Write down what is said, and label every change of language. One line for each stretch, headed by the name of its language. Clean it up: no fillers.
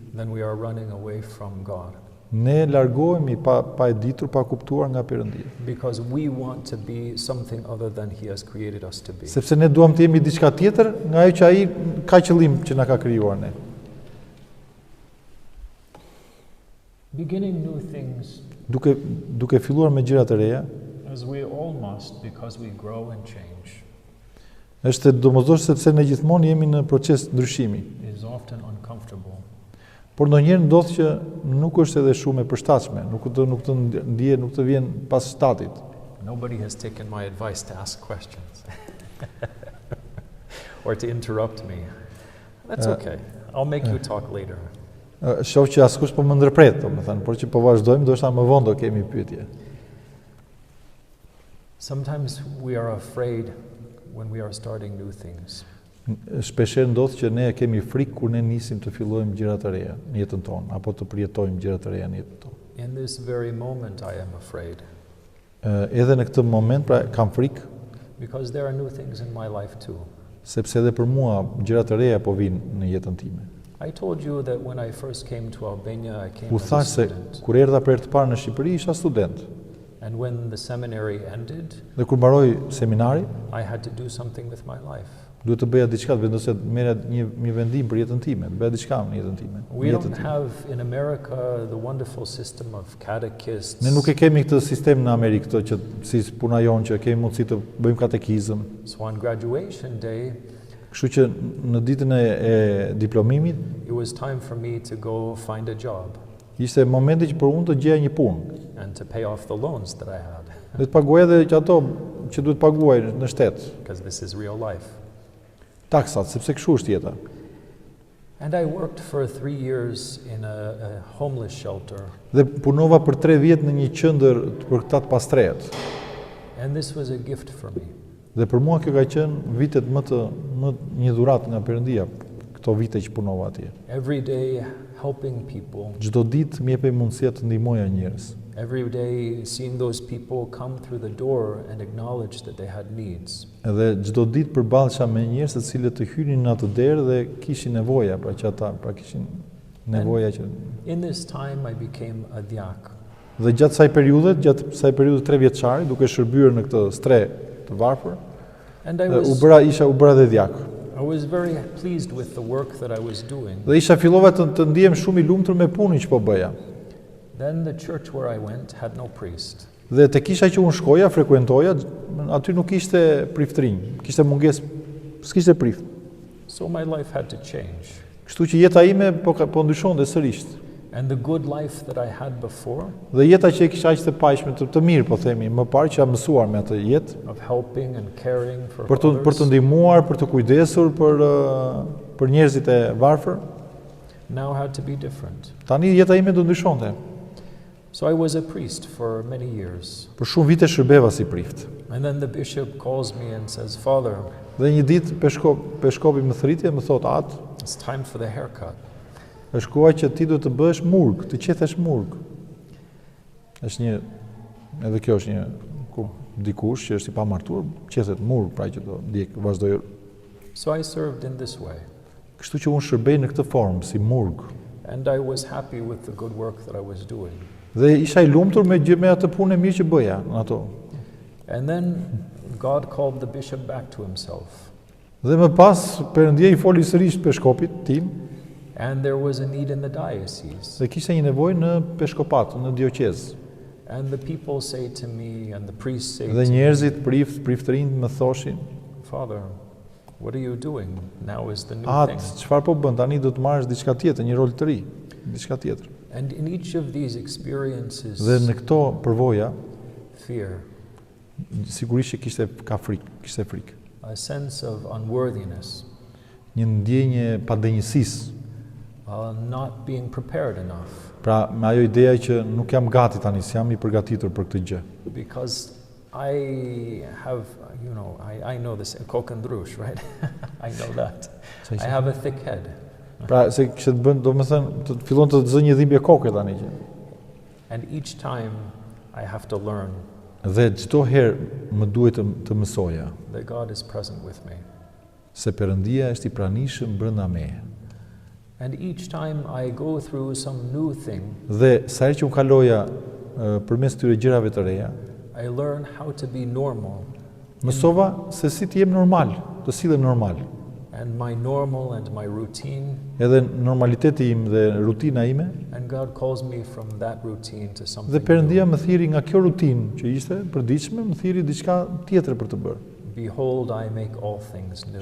English: then we are running away from God
Albanian: ne largohemi pa e ditur, pa kuptuar nga Perëndia.
English: because we want to be something other than He has created us to be.
Albanian: Sepse ne duam të jemi diçka tjetër nga ajo që ai ka qëllim që na ka krijuar ne.
English: Beginning new things,
Albanian: Duke filluar me gjëra të reja,
English: as we all must because we grow and change,
Albanian: është domosdoshmë sepse ne gjithmonë jemi në proces ndryshimi.
English: is often uncomfortable.
Albanian: Por ndonjëherë ndodh që nuk është edhe shumë e përshtatshme, nuk të vjen pas shtatit.
English: Nobody has taken my advice to ask questions or to interrupt me. That's okay. I'll make you talk later.
Albanian: Shoh që askush po më ndërpret, domethënë, por që po vazhdojmë, ndoshta më vonë do kemi pyetje.
English: Sometimes we are afraid when we are starting new things.
Albanian: Shpeshherë ndodh që ne kemi frikë kur ne nisim të fillojmë gjëra të reja në jetën tonë apo të përjetojmë gjëra të reja në jetën tonë.
English: In this very moment I am afraid.
Albanian: Edhe në këtë moment pra kam frikë
English: Because there are new things in my life too.
Albanian: Sepse edhe për mua gjëra të reja po vinë në jetën time.
English: I told you that when I first came to Albania, I came
Albanian: U
English: as a
Albanian: thash se
English: student.
Albanian: kur erdha për herë të parë në Shqipëri isha student.
English: And when the seminary ended,
Albanian: Dhe kur mbaroi seminari,
English: I had to do something with my life.
Albanian: duhet të bëja diçka, të vendosja të merja një vendim për jetën time, të bëja diçka në jetën time.
English: We don't have in America the wonderful system of catechists.
Albanian: Ne nuk e kemi këtë sistem në Amerikë këtë që si puna jonë që kemi mundësi të bëjmë katekizëm.
English: So on graduation day,
Albanian: Kështu që në ditën e diplomimit
English: it was time for me to go find a job
Albanian: ishte momenti që për unë të gjeja një punë.
English: and to pay off the loans that I had,
Albanian: Dhe të paguaj edhe që ato që duhet paguaj në shtet,
English: because this is real life.
Albanian: taksat, sepse kështu është jeta.
English: And I worked for 3 years in a homeless shelter.
Albanian: Dhe punova për 3 vjet në një qendër për këta të pastrehet.
English: And this was a gift for me.
Albanian: Dhe për mua kjo ka qenë vitet më një dhuratë nga Perëndia, këto vite që punova atje.
English: Every day helping people.
Albanian: Çdo ditë më jepej mundësia të ndihmoja njerëz.
English: Every day seeing those people come through the door and acknowledge that they had needs.
Albanian: Edhe çdo ditë përballesha me njerëz të cilët të hynin në atë derë dhe kishin nevoja, pra që ata kishin nevoja që.
English: In this time I became a diak.
Albanian: Dhe gjatë kësaj periudhe 3 vjeçare, duke shërbyer në këtë stre të varfër,
English: And I
Albanian: u
English: was
Albanian: bëra dhe diak.
English: I was very pleased with the work that I was doing.
Albanian: Dhe fillova të ndihem shumë i lumtur me punën që po bëja.
English: Then the church where I went had no priest.
Albanian: Dhe te kisha që unë shkoja, frekuentoja, aty nuk kishte priftërinj, kishte mungesë, s'kishte prift.
English: So my life had to change.
Albanian: Kështu që jeta ime po ndryshonte sërish.
English: And the good life that I had before,
Albanian: Dhe jeta që e kisha aq të paqshme, të mirë, po themi, më parë që jam mësuar me atë jetë,
English: of helping and caring for
Albanian: për të
English: others,
Albanian: ndihmuar, për të kujdesur për njerëzit e varfër,
English: now had to be different.
Albanian: tani jeta ime do ndryshonte.
English: So I was a priest for many years.
Albanian: Për shumë vite shërbeva si prift.
English: And then the bishop calls me and says, "Father,
Albanian: Dhe një ditë peshkopi më thritje, më thot, Atë,
English: it's time for the haircut."
Albanian: është koha që ti duhet të bëhesh murg, të qethesh murg. Edhe kjo është një dikush që është i pamartuar, qethet murg, pra që do vazhdoj.
English: So I served in this way.
Albanian: Kështu që unë shërbej në këtë formë si murg.
English: And I was happy with the good work that I was doing.
Albanian: Dhe isha i lumtur me atë punë e mirë që bëja në ato.
English: And then God called the bishop back to himself.
Albanian: Dhe më pas Perëndia I foli sërish peshkopit tim.
English: And there was a need in the diocese.
Albanian: Dhe kishte një nevojë në peshkopat, në dioqez.
English: And the people say to me, and the priests say
Albanian: Dhe
English: to me,
Albanian: njerëzit priftërinj më thoshin,
English: "Father, what are you doing? Now is the new
Albanian: Atë,
English: thing."
Albanian: çfarë po bën? Tani do të marrësh diçka tjetër, një rol të ri, diçka tjetër.
English: And in each of these experiences,
Albanian: Dhe në këto përvoja,
English: fear,
Albanian: sigurisht që kishte frikë.
English: a sense of unworthiness,
Albanian: Një ndjenje padenjësisë.
English: not being prepared enough,
Albanian: Pra, me ajo ideja që nuk jam gati tani, s'jam I përgatitur për këtë gjë.
English: because I have, I know this, kokëndrush, right? I know that. I have a thick head.
Albanian: Pra, se kishte të bën, të fillon të zë një dhimbje koke tani që.
English: And each time I have to learn
Albanian: Dhe çdo herë më duhet të mësoja
English: that God is present with me.
Albanian: se Perëndia është I pranishëm brenda meje.
English: And each time I go through some new thing,
Albanian: Dhe sa herë që unë kaloja përmes këtyre gjërave të reja,
English: I learn how to be normal.
Albanian: mësova se si të jem normal, të sillem normal.
English: And my normal and my routine,
Albanian: Edhe normaliteti im dhe rutina ime,
English: and God calls me from that routine to
Albanian: dhe
English: something
Albanian: Perëndia
English: new.
Albanian: më thiri nga kjo rutinë që ishte e përditshme, më thiri diçka tjetër për të bërë.
English: Behold, I make all things new.